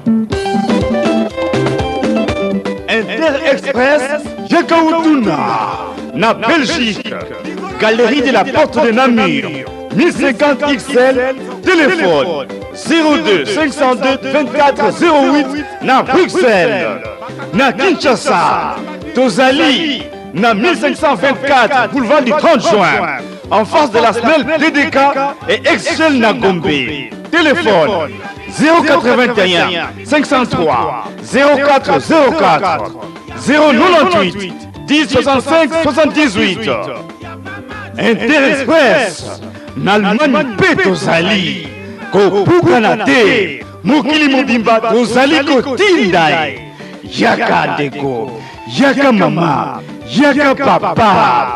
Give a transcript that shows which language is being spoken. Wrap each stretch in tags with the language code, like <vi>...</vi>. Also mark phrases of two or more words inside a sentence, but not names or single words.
<ln>Interexpress Jekautuna na Belgique,</ln> <fr>Galerie de la Porte de Namur, 1050 XL, téléphone 02 502 24 08 na Bruxelles.</fr> <ln>Na Kinshasa Tozali na</ln> <fr>1524 boulevard du 30 juin, en face de la semelle DDK et Excel na Gombe. Téléphone 081 503 0404 098 10 65 78.</fr> <ln>Interexpress n'Allemagne pe tozali kobuka te mokili mobimba tozali kotinda yaka ndeko yaka mama yaka papa.</ln>